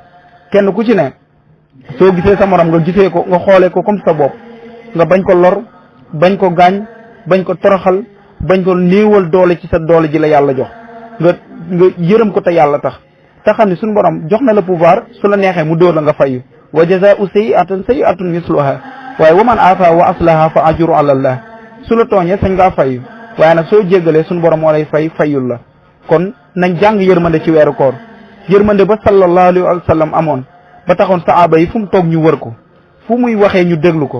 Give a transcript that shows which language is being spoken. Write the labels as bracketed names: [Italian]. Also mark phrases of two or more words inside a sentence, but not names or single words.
[Wolof] kenn ku ci ne soo gisee sa morom nga gisee ko, nga xoolee ko comme sa bopp, nga bañ ko lor, bañ ko gaañ, bañ ko toroxal, bañ ko néewal doole ci sa doole ji la yàlla jox. nga yërëm ko te yàlla tax te xam ne suñu borom jox na la pouvoir, su la neexee mu dóor la nga fayu. [Arabic] وجزاء سيئة سيئة مثلها waaye ومن عفا وأصلح فأجره على الله. [Wolof] su la tooñee sañ ngaa fayu, waaye nag soo jéggalee suñu borom moo lay fayul la. kon nañ jàng yërmande ci weeru koor, yërmande ba [Arabic] صلى الله عليه وسلم [Wolof] amoon ba taxoon saaba yi fu mu toog ñu wër ko, fu muy waxee ñu déglu ko.